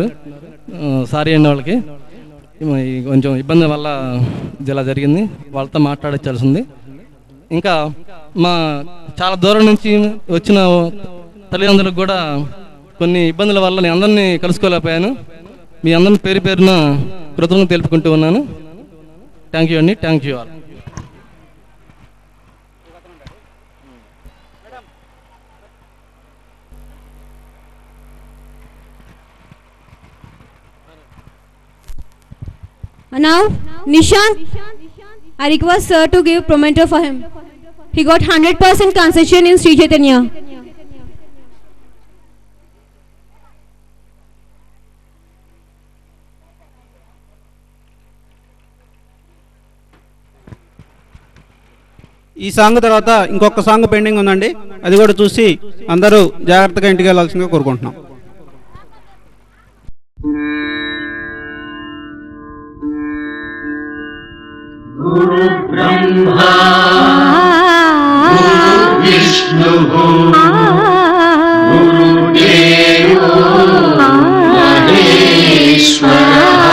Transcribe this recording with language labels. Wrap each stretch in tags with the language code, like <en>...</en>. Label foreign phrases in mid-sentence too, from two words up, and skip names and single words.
<te>సారీ అండి, వాళ్ళకి కొంచెం ఇబ్బంది వల్ల ఇలా జరిగింది. వాళ్ళతో మాట్లాడాల్సి ఉంది. ఇంకా మా చాలా దూరం నుంచి వచ్చిన తల్లిదండ్రులకు కూడా కొన్ని ఇబ్బందుల వల్ల నేను అందరినీ కలుసుకోలేకపోయాను. మీ అందరిని పేరు పేరున కృతజ్ఞతలు తెలుపుకుంటూ ఉన్నాను.</te> <en>thank you అండి. thank you all. Now, Nishant, I request sir to give promoter for him. He got 100% concession in Sri Chaitanya.</en> <te>ఈ సాంగ్ తర్వాత ఇంకొక సాంగ్ పెండింగ్ ఉందండి. అది కూడా చూసి అందరూ జాగ్రత్తగా ఇంటికి వెళ్ళాల్సిందిగా కోరుకుంటున్నాం.</te> <sa>गुरु ब्रह्मा गुरु विष्णु गुरुदेवो महेश्वरः</sa>